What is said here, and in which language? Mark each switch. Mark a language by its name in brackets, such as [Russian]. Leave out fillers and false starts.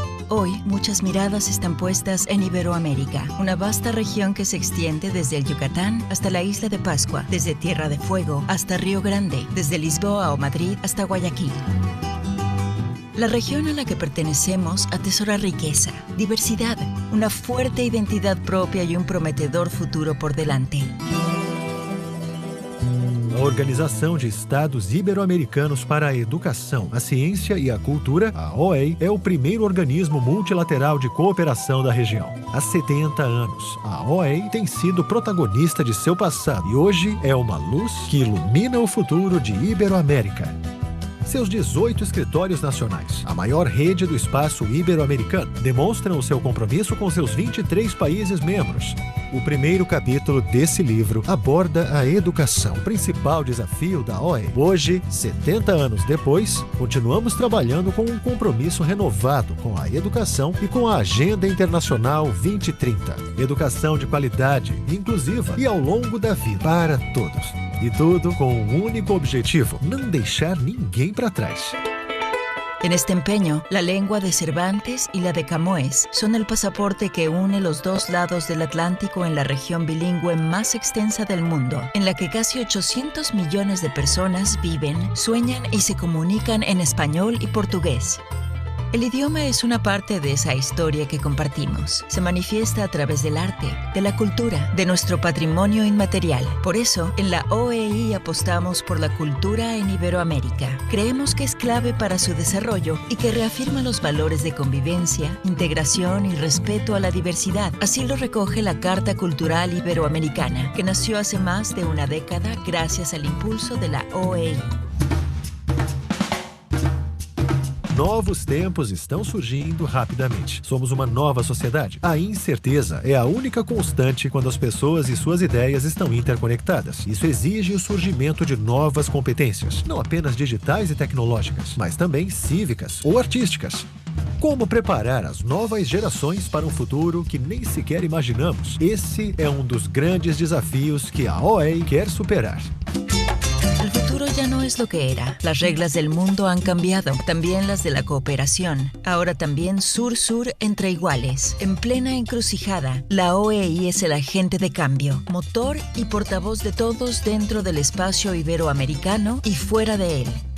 [Spanish] Hoy, muchas miradas están puestas en Iberoamérica, una vasta región que se extiende desde el Yucatán hasta la isla de Pascua, desde Tierra de Fuego hasta Río Grande, desde Lisboa o Madrid hasta Guayaquil. La región a la que pertenecemos atesora riqueza, diversidad, una fuerte identidad propia y un prometedor futuro por delante. [Portuguese] A Organização de Estados Ibero-Americanos para a Educação, a Ciência e a Cultura, a OEI, é o primeiro organismo multilateral de cooperação da região. Há 70 anos, a OEI tem sido protagonista de seu passado e hoje é uma luz que ilumina o futuro de Iberoamérica. Seus 18 escritórios nacionais, a maior rede do espaço ibero-americano, demonstram o seu compromisso com seus 23 países membros. O primeiro capítulo desse livro aborda a educação, o principal desafio da OEI. Hoje, 70 anos depois, continuamos trabalhando com um compromisso renovado com a educação e com a Agenda Internacional 2030. Educação de qualidade, inclusiva e ao longo da vida, para todos. E tudo com um único objetivo: não deixar ninguém para trás. [Spanish] En este empeño, la lengua de Cervantes y la de Camões son el pasaporte que une los dos lados del Atlántico en la región bilingüe más extensa del mundo, en la que casi 800 millones de personas viven, sueñan y se comunican en español y portugués. El idioma es una parte de esa historia que compartimos. Se manifiesta a través del arte, de la cultura, de nuestro patrimonio inmaterial. Por eso, en la OEI apostamos por la cultura en Iberoamérica. Creemos que es clave para su desarrollo y que reafirma los valores de convivencia, integración y respeto a la diversidad. Así lo recoge la Carta Cultural Iberoamericana, que nació hace más de una década gracias al impulso de la OEI. [Portuguese] Novos tempos estão surgindo rapidamente. Somos uma nova sociedade. A incerteza é a única constante quando as pessoas e suas ideias estão interconectadas. Isso exige o surgimento de novas competências, não apenas digitais e tecnológicas, mas também cívicas ou artísticas. Como preparar as novas gerações para um futuro que nem sequer imaginamos? Esse é um dos grandes desafios que a OEI quer superar. [Spanish] El futuro ya no es lo que era. Las reglas del mundo han cambiado, también las de la cooperación. Ahora también sur-sur entre iguales. En plena encrucijada, la OEI es el agente de cambio, motor y portavoz de todos dentro del espacio iberoamericano y fuera de él.